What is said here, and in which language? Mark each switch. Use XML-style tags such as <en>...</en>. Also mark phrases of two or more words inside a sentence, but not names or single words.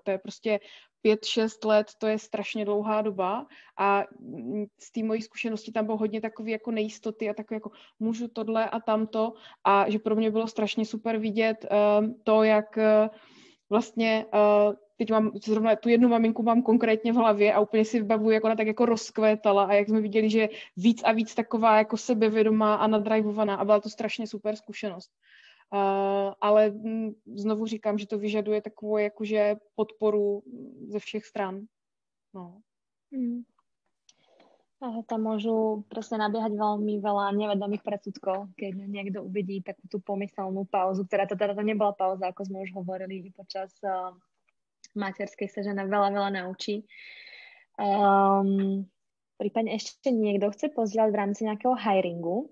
<cs>To je prostě 5-6 let, to je strašně dlouhá doba a z té mojí zkušenosti tam bylo hodně takové jako nejistoty a takové jako můžu tohle a tamto a že pro mě bylo strašně super vidět to, jak vlastně teď mám zrovna tu jednu maminku mám konkrétně v hlavě a úplně si vybavuji, jak ona tak jako rozkvétala a jak jsme viděli, že je víc a víc taková jako sebevědomá a nadrivovaná a byla to strašně super zkušenost. Ale znovu říkám, že to vyžaduje takovou jakože podporu ze všech stran. No.</cs> <sk>Tam môžu presne nabiehať veľmi veľa nevedomých predsudkov, keď niekto uvidí takú tú pomyselnú pauzu, ktorá to teda nebola pauza, ako sme už hovorili počas materskej sa žena veľa naučí. Prípadne ešte niekto chce pozdieľať v rámci nejakého hiringu?</sk>